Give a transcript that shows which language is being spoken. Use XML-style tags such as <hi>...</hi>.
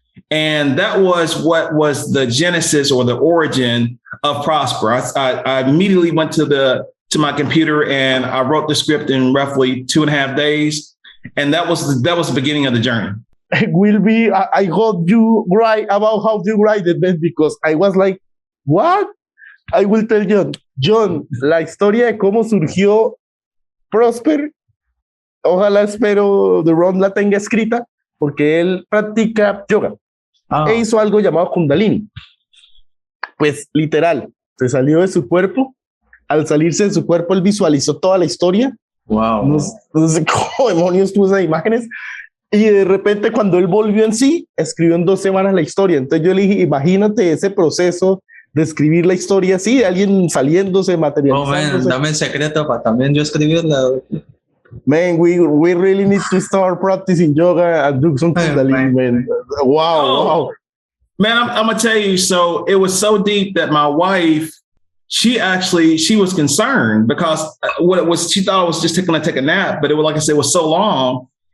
<en>And that was what was the genesis or the origin of Prosper. I immediately went to my computer and I wrote the script in roughly 2.5 days. And that was the beginning of the journey. It will be, I got you right about how to write it, man, because I was like, what? I will tell you,</en> <es>Jhon, la historia de cómo surgió Prosper, ojalá espero Deron la tenga escrita, porque él practica yoga. E hizo algo llamado Kundalini. Pues literal, se salió de su cuerpo. Al salirse de su cuerpo, él visualizó toda la historia.</es> <en>Wow.</en> <es>No sé cómo demonios tuvo esas imágenes. Y de repente, cuando él volvió en sí, escribió en 2 semanas la historia. Entonces yo le dije, imagínate ese proceso de escribir la historia así, de alguien saliéndose, materializándose. Oh, man, dame el secreto para también yo escribirla.</es> <en>Man, we really need to start practicing yoga and do some Kundalini, man. Wow. Man, I'm going to tell you, so it was so deep that my wife, she was concerned because she thought I was just going to take a nap, but it was, like I said, it was so long.</en>